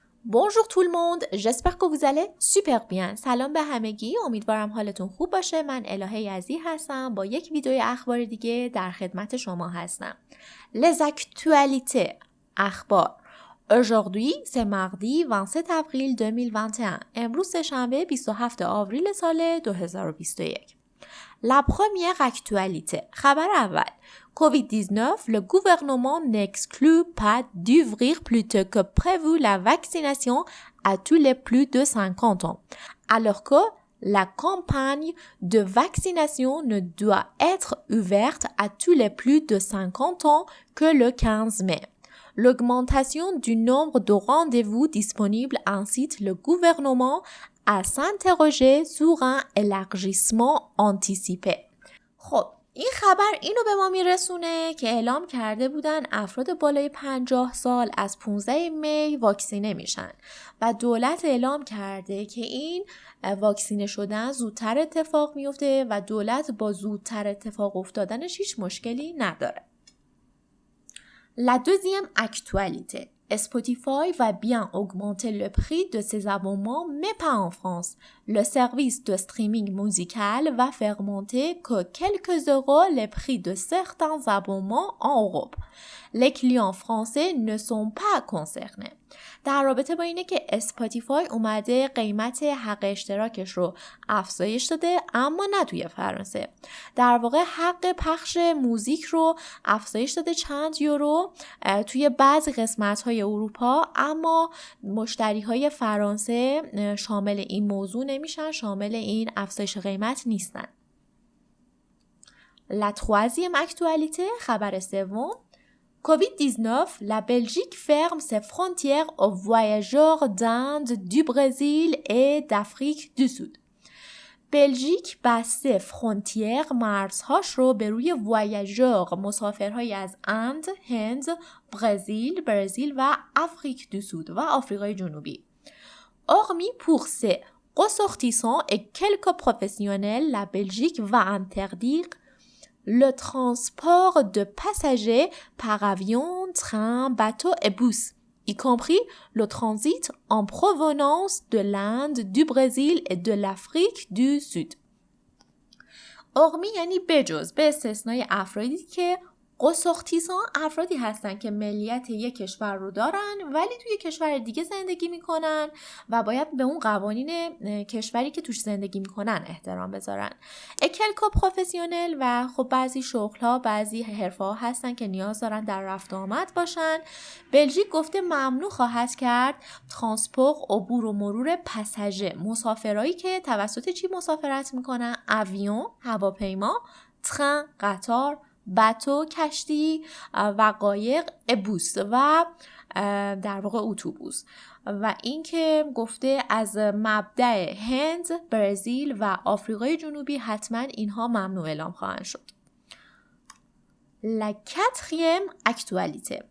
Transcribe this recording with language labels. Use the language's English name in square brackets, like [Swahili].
[French] Bonjour tout le monde, j'espère que vous allez super bien. [Persian] سلام به همگی، امیدوارم حالتون خوب باشه. من الهه یزدی هستم، با یک ویدیوی اخبار دیگه در خدمت شما هستم. [French] Les actualités اخبار. Aujourd'hui, c'est mardi 27 avril 2021. [Persian] امروز سه‌شنبه 27 آوریل سال 2021. [French] La première actualité. [Persian] خبر اول. [French] COVID-19, le gouvernement n'exclut pas d'ouvrir plus tôt que prévu la vaccination à tous les plus de 50 ans, alors que la campagne de vaccination ne doit être ouverte à tous les plus de 50 ans que le 15 mai. L'augmentation du nombre de rendez-vous disponibles incite le gouvernement à s'interroger sur un élargissement anticipé. [Persian] خب این خبر اینو به ما میرسونه که اعلام کرده بودن افراد بالای 50 سال از 15 می واکسینه میشن و دولت اعلام کرده که این واکسینه شدن زودتر اتفاق میفته و دولت با زودتر اتفاق افتادنش هیچ مشکلی نداره. [French] La deuxième actualité. Spotify va bien augmenter le prix de ses abonnements, mais pas en France. Le service de streaming musical va faire monter que quelques euros les prix de certains abonnements en Europe. Les clients français ne sont pas concernés. [Persian] در رابطه با اینه که اسپاتیفای اومده قیمت حق اشتراکش رو افزایش داده، اما نه توی فرانسه. در واقع حق پخش موزیک رو افزایش داده چند یورو توی بعضی قسمت‌های اروپا، اما مشتری‌های فرانسه شامل این موضوع نمیشن، شامل این افزایش قیمت نیستن. [French] La troisième actualité، [Persian] خبر سوم. [French] COVID-19, la Belgique ferme ses frontières aux voyageurs d'Inde, du Brésil et d'Afrique du Sud. [Persian] بلژیک بسته فرانتیر مرزهاش رو به روی voyageurs مسافرهای از اند، هند، برزیل و آفریک دو سود و آفریقای جنوبی. [French] Hormis pour ses ressortissants et quelques professionnels, la Belgique va interdire le transport de passagers par avion, train, bateau et bus, y compris le transit en provenance de l'Inde, du Brésil et de l'Afrique du Sud. [Persian] Hormis یعنی بجز، به استثنای افرادی که قصختیسان افرادی هستن که ملیت یک کشور رو دارن ولی توی کشور دیگه زندگی میکنن و باید به اون قوانین کشوری که توش زندگی میکنن احترام بذارن. اکلکو پروفسیونل و خب بعضی شغل‌ها، بعضی حرفه‌ها هستن که نیاز دارن در رفت و آمد باشن. بلژیک گفته ممنوع خواهد کرد ترانسپور، عبور و مرور پساژه، مسافرایی که توسط چی مسافرت میکنن؟ اویون، هواپیما، ترن، قطار، باتو، کشتی و قایق، بوس و در واقع اتوبوس. و اینکه گفته از مبدأ هند، برزیل و آفریقای جنوبی حتما اینها ممنوع اعلام خواهند شد. [French] La quatrième actualité.